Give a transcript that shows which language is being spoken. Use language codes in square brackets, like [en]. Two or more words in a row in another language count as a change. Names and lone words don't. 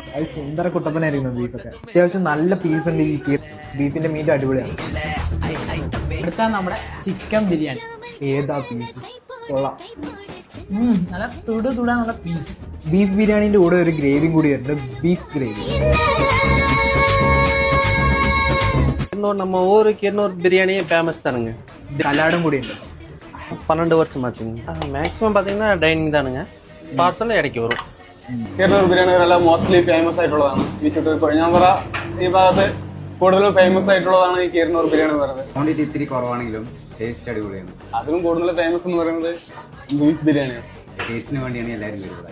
[ml] അത് സുന്ദര കുട്ടപ്പനായിരിക്കുന്നു ബീഫൊക്കെ. അത്യാവശ്യം നല്ല പീസ് ഉണ്ട് ഈ ബീഫിന്റെ മീറ്റ് അടിപൊളിയാണ്. അടുത്ത നമ്മുടെ ചിക്കൻ ബിരിയാണി. ഏതാ പീസ് കൊള്ളാം. നല്ല തുടാ നല്ല പീസ്. ബീഫ് ബിരിയാണിന്റെ കൂടെ ഒരു ഗ്രേവിയും കൂടി വരുന്നുണ്ട്, ബീഫ് ഗ്രേവി. [ta] நம்ம ஊரு கீரனூர் பிரியாணியே ஃபேமஸ் தானுங்க. [ml] സലാഡും കൂടി ഉണ്ട്. [ta] 12 வருஷம் ஆச்சுங்க. மேக்ஸிமம் பார்த்தீங்கன்னா டைனிங் தானுங்க. [ml] പാർസൽ ഇടയ്ക്ക് വരും. കീരനൂർ ബിരിയാണികളെല്ലാം [en] mostly famous [ml] ആയിട്ടുള്ളതാണ്. ഈ ചുറ്റൂർ കൊഴിഞ്ഞാമ്പ്ര ഈ ഭാഗത്ത് കൂടുതലും ഫേമസ് ആയിട്ടുള്ളതാണ് ഈ കീരനൂർ ബിരിയാണി എന്ന് പറയുന്നത്. ക്വാണ്ടിറ്റി ഇത്തിരി കുറവാണെങ്കിലും ടേസ്റ്റ് അടിപൊളിയാണ്. അതിലും കൂടുതൽ ഫേമസ് എന്ന് പറയുന്നത് ബീഫ് ബിരിയാണിയാണ്. ടേസ്റ്റിന് വേണ്ടിയാണ് എല്ലാവരും വരുന്നത്.